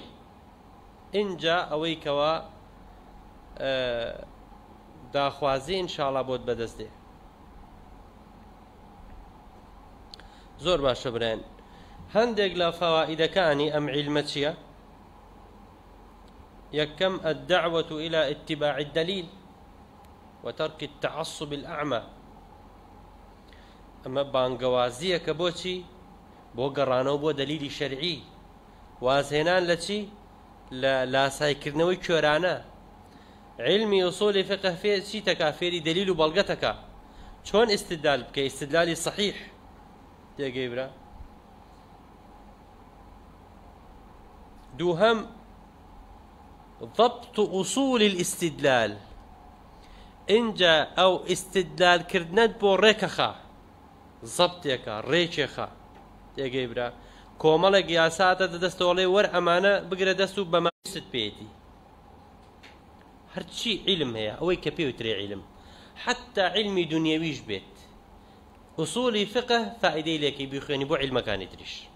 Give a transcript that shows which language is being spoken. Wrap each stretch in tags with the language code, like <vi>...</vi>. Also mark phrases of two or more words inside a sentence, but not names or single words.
<ckb>اینجا ئەوەی کەوا داخوازی ئینشاڵڵا بۆت بەدەست دێ. زۆر باشە برایان. هەندێک لە فەوائیدەکانی ئەم عیلمە چییە؟ یەکەم</ckb> <ar>الدعوة إلى اتباع الدليل وترك التعصب الأعمى.</ar> <ckb>ئەمە بانگەوازیەکە بۆچی؟ بۆ گەڕانەوە بۆ دەلیلی شەرعی، وازهێنان لە چی؟ لە لاسایکردنەوەی کوێرانە. علمی ئوسولی فقه فێر چی تەکا؟ فێری دەلیل و بەڵگەتەکە، چۆن ئیستدلال بکەی، ئیستدلالی صحیح. تێگەی برا؟ دووهەم</ckb> <ar>ضبط أصول الاستدلال.</ar> <ckb>اینجا ئەو ئیستدلال کردنت بۆ ڕێکەخە، زەبتێکە، ڕێکێخە. تێگەی برا؟ کۆمەڵێک یاساتە دەدەستەوەڵێ وەر ئەمانە بگرە دەست و بەماست پێێتی. هەرچی عیلم هەیە ئەوەی کە پێوترێ عیلم، حتا علمی دنیاویش بێت، ئوسولی فقه فائیدەی لێکەی بیخوێنی بۆ عیلمەکانی تریش.</ckb>